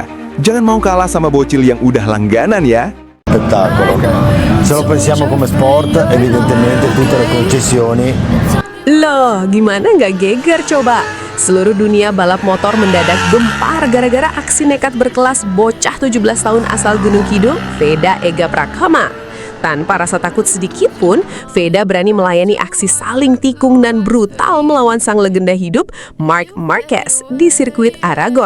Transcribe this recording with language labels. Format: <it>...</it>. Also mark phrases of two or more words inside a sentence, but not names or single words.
<id>Jangan mau kalah sama bocil yang udah langganan ya.</id> <it>Spettacolo. Se lo pensiamo come sport, evidentemente tutte le concessioni.</it> <id>Loh, gimana nggak geger coba? Seluruh dunia balap motor mendadak gempar gara-gara aksi nekat berkelas bocah 17 tahun asal Gunung Kidul, VEDA Ega Pratama. Tanpa rasa takut sedikit pun, VEDA berani melayani aksi saling tikung dan brutal melawan sang legenda hidup, Marc Marquez, di sirkuit Aragon.</id>